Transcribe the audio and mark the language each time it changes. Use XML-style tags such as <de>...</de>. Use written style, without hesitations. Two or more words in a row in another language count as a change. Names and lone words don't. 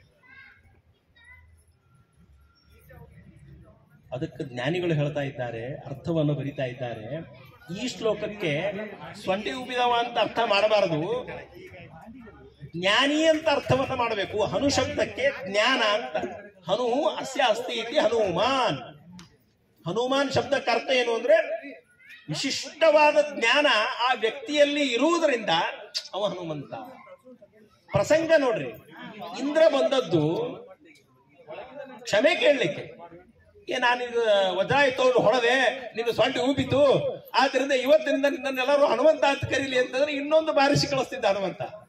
<kn>ಅದಕ್ಕೆ ಜ್ಞಾನಿಗಳು ಹೇಳ್ತಾ ಇದ್ದಾರೆ, ಅರ್ಥವನ್ನು ಬರಿತಾ ಇದ್ದಾರೆ. ಈ ಶ್ಲೋಕಕ್ಕೆ ಸೊಂಡಿ ಉಬ್ಬಿದವ ಅಂತ ಅರ್ಥ ಮಾಡಬಾರದು, ಜ್ಞಾನಿ ಅಂತ ಅರ್ಥವನ್ನ ಮಾಡಬೇಕು. ಹನು ಶಬ್ದಕ್ಕೆ ಜ್ಞಾನ ಅಂತ.</kn> <sa>ಹನು ಅಸ್ಯ ಅಸ್ತಿ ಇತಿ ಹನುಮಾನ್.</sa> <kn>ಹನುಮಾನ್ ಶಬ್ದಕ್ಕೆ ಅರ್ಥ ಏನು ಅಂದ್ರೆ ವಿಶಿಷ್ಟವಾದ ಜ್ಞಾನ ಆ ವ್ಯಕ್ತಿಯಲ್ಲಿ ಇರುವುದರಿಂದ ಅವ ಹನುಮಂತ. ಪ್ರಸಂಗ ನೋಡ್ರಿ, ಇಂದ್ರ ಬಂದದ್ದು ಕ್ಷಮೆ ಕೇಳಲಿಕ್ಕೆ. ನಾನೀಗ ವಜ್ರಾಯುಧವನ್ನು ಹೊಡೆದೆ, ನಿನ್ನ ಸೊಂಟಿ ಉಬ್ಬಿತು, ಆದ್ರಿಂದ ಇವತ್ತಿನಿಂದ ನಿನ್ನನ್ನೆಲ್ಲರೂ ಹನುಮಂತ ಅಂತ ಕರೀಲಿ ಅಂತಂದ್ರೆ ಇನ್ನೊಂದು ಬಾರಿಸಿ ಕಳಿಸ್ತಿದ್ದ ಹನುಮಂತ.</kn>